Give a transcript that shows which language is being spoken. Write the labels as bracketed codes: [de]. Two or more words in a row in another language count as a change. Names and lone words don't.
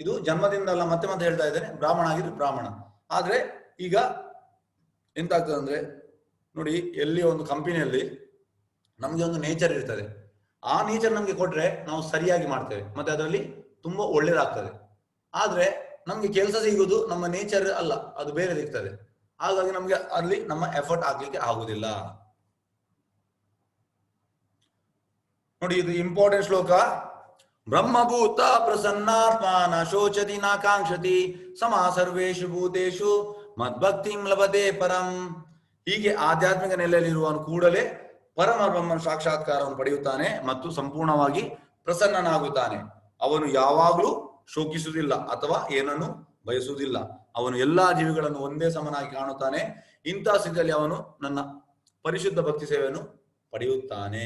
[kn] ಇದು ಜನ್ಮದಿಂದ ಅಲ್ಲ, ಮತ್ತೆ ಮತ್ತೆ ಹೇಳ್ತಾ ಇದ್ದೇನೆ, ಬ್ರಾಹ್ಮಣ ಆಗಿದ್ರೆ ಬ್ರಾಹ್ಮಣ. ಆದ್ರೆ ಈಗ ಎಂತಾಗ್ತದೆ ಅಂದ್ರೆ ನೋಡಿ, ಎಲ್ಲಿ ಒಂದು ಕಂಪನಿಯಲ್ಲಿ ನಮ್ಗೆ ಒಂದು ನೇಚರ್ ಇರ್ತದೆ, ಆ ನೇಚರ್ ನಮ್ಗೆ ಕೊಟ್ರೆ ನಾವು ಸರಿಯಾಗಿ ಮಾಡ್ತೇವೆ, ಮತ್ತೆ ಅದರಲ್ಲಿ ತುಂಬಾ ಒಳ್ಳೇದಾಗ್ತದೆ. ಆದ್ರೆ ನಮ್ಗೆ ಕೆಲಸ ಸಿಗುವುದು ನಮ್ಮ ನೇಚರ್ ಅಲ್ಲ, ಅದು ಬೇರೆ ಸಿಗ್ತದೆ. ಹಾಗಾಗಿ ನಮ್ಗೆ ಅಲ್ಲಿ ನಮ್ಮ ಎಫರ್ಟ್ ಆಗ್ಲಿಕ್ಕೆ ಆಗುದಿಲ್ಲ. ನೋಡಿ, ಇದು ಇಂಪಾರ್ಟೆಂಟ್ ಶ್ಲೋಕ. [sa] ಬ್ರಹ್ಮಭೂತ ಪ್ರಸನ್ನಾತ್ಮ ನ ಶೋಚತಿ ನ ಕಾಂಕ್ಷತಿ ಸಮಾ ಸರ್ವೇಷು ಭೂತೇಷು ಮದ್ಭಕ್ತಿಂ ಲಭತೆ ಪರಂ. [kn] ಹೀಗೆ ಆಧ್ಯಾತ್ಮಿಕ ನೆಲೆಯಲ್ಲಿರುವವನು ಕೂಡಲೇ ಪರಮ ಬ್ರಹ್ಮನ ಸಾಕ್ಷಾತ್ಕಾರವನ್ನು ಪಡೆಯುತ್ತಾನೆ ಮತ್ತು ಸಂಪೂರ್ಣವಾಗಿ ಪ್ರಸನ್ನನಾಗುತ್ತಾನೆ. ಅವನು ಯಾವಾಗಲೂ ಶೋಕಿಸುವುದಿಲ್ಲ ಅಥವಾ ಏನನ್ನು ಬಯಸುವುದಿಲ್ಲ. ಅವನು ಎಲ್ಲಾ ಜೀವಿಗಳನ್ನು ಒಂದೇ ಸಮನಾಗಿ ಕಾಣುತ್ತಾನೆ. ಇಂತಹ ಸ್ಥಿತಿಯಲ್ಲಿ ಅವನು ನನ್ನ ಪರಿಶುದ್ಧ ಭಕ್ತಿ ಸೇವೆಯನ್ನು ಪಡೆಯುತ್ತಾನೆ.